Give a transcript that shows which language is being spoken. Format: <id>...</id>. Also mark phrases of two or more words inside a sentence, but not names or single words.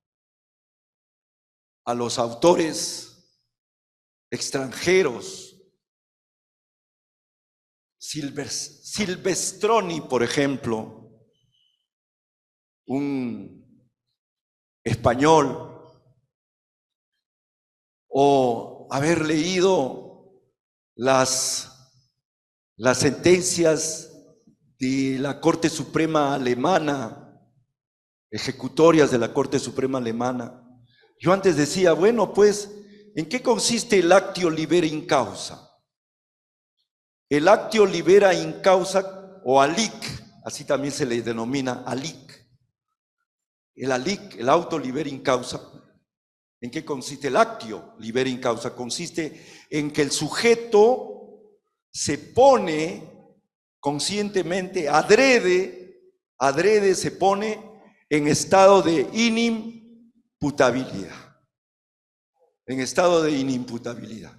<es>los autores extranjeros, Silvestroni, por ejemplo, un español, o haber leído las sentencias de la Corte Suprema Alemana, ejecutorias de la Corte Suprema Alemana. Yo antes decía, bueno, pues, ¿en qué consiste el</es> <la>actio libera in causa?</la> <es>El</es> <la>actio libera in causa,</la> <es>o alic, así también se le denomina alic. El alic, el</es> <la>auto libera in causa.</la> <es>¿En qué consiste el</es> <la>actio libera in causa?</la> <es>Consiste en que el sujeto se pone conscientemente, adrede se pone en estado de inimputabilidad. En estado de inimputabilidad.</es>